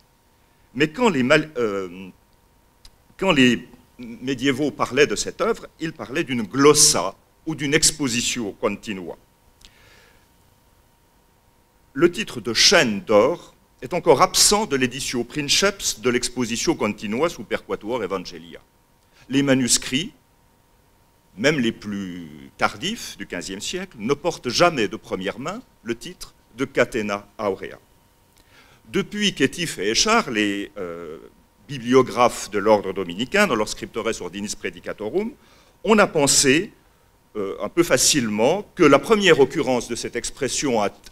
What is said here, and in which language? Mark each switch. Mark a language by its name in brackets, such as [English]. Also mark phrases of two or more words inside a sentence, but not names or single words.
[French] Mais quand les médiévaux parlaient de cette œuvre, ils parlaient d'une glossa ou d'une [Latin] expositio continua. [French] Le titre de chaîne d'or est encore absent de l'édition princeps de l'expositio continua superquatuor evangelia. Les manuscrits, même les plus tardifs du XVe siècle, ne portent jamais de première main le titre de Catena Aurea. Depuis qu'Étif et Échard, les bibliographes de l'ordre dominicain, dans leur Scriptores Ordinis Predicatorum, on a pensé un peu facilement que la première occurrence de cette expression